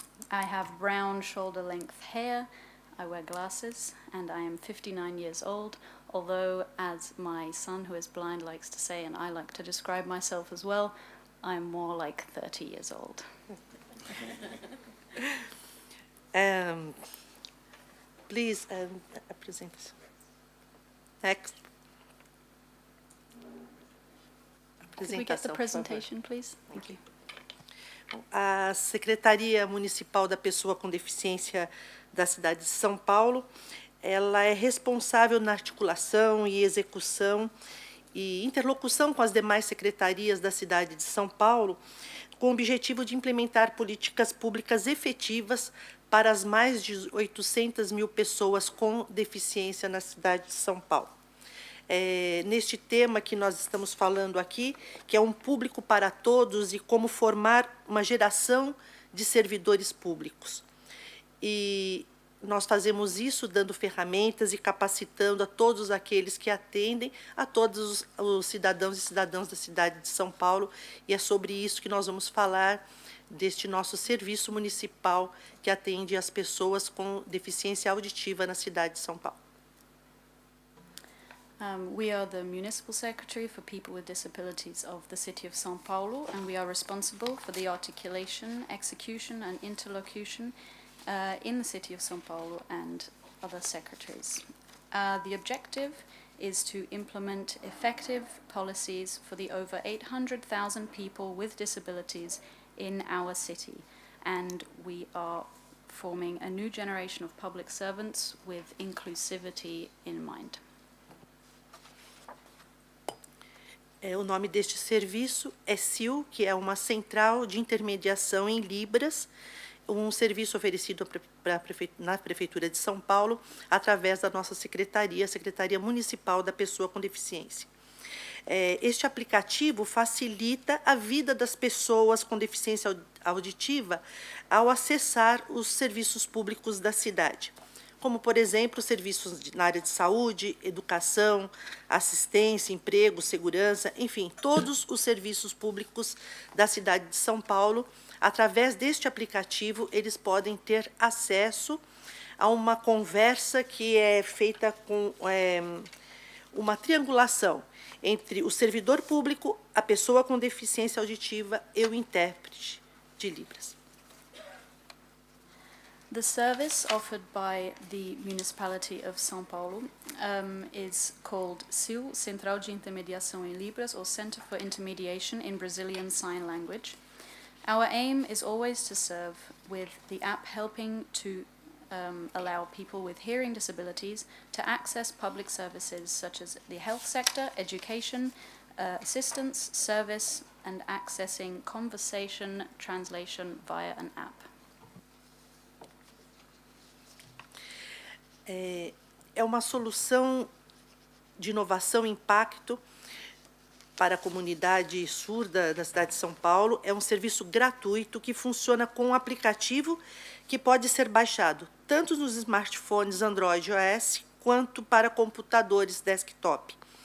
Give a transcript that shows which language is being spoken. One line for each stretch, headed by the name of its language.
English: I have brown shoulder-length hair, I wear glasses, and I am 59 years old, although, as my son, who is blind, likes to say, and I like to describe myself as well, I'm more like 30 years old. Please, present. Next. Could we get the presentation, please? Thank you.
Portuguese: A Secretaria Municipal da Pessoa com Deficiência da cidade de São Paulo, ela é responsável na articulação e execução e interlocução com as demais secretarias da cidade de São Paulo, com o objetivo de implementar políticas públicas efetivas para as mais de 800 mil pessoas com deficiência na cidade de São Paulo. Neste tema que nós estamos falando aqui, que é um público para todos e como formar uma geração de servidores públicos. E nós fazemos isso dando ferramentas e capacitando a todos aqueles que atendem a todos os cidadãos e cidadãs da cidade de São Paulo, e é sobre isso que nós vamos falar deste nosso serviço municipal que atende as pessoas com deficiência auditiva na cidade de São Paulo.
English: We are the Municipal Secretary for People with Disabilities of the City of São Paulo, and we are responsible for the articulation, execution, and interlocution in the City of São Paulo and other secretaries. The objective is to implement effective policies for the over 800,000 people with disabilities in our city, and we are forming a new generation of public servants with inclusivity in mind.
Portuguese: O nome deste serviço é SIL, que é uma central de intermediação em Libras, um serviço oferecido na Prefeitura de São Paulo, através da nossa secretaria, a Secretaria Municipal da Pessoa com Deficiência. Este aplicativo facilita a vida das pessoas com deficiência auditiva ao acessar os serviços públicos da cidade, como, por exemplo, serviços na área de saúde, educação, assistência, emprego, segurança, enfim, todos os serviços públicos da cidade de São Paulo. Através deste aplicativo, eles podem ter acesso a uma conversa que é feita com uma triangulação entre o servidor público, a pessoa com deficiência auditiva e o intérprete de Libras.
English: The service offered by the municipality of São Paulo is called CIL, Central de Intermediação em Libras, or Center for Intermediation in Brazilian Sign Language. Our aim is always to serve with the app helping to allow people with hearing disabilities to access public services such as the health sector, education, assistance, service, and accessing conversation translation via an app.
Portuguese: É uma solução de inovação e impacto para a comunidade surda da cidade de São Paulo. É um serviço gratuito que funciona com um aplicativo que pode ser baixado tanto nos smartphones Android e iOS quanto para computadores desktop.